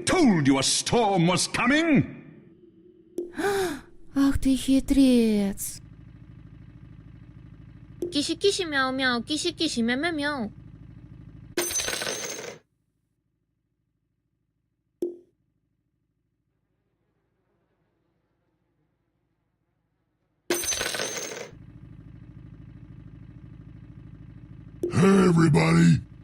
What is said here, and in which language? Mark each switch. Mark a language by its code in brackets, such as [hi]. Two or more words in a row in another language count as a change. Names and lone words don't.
[en] Told you a storm was coming! [ru] Ах ты хитрец. Киши-киши мяу-мяу, киши-киши мяу-мяу. [en] Hey, everybody!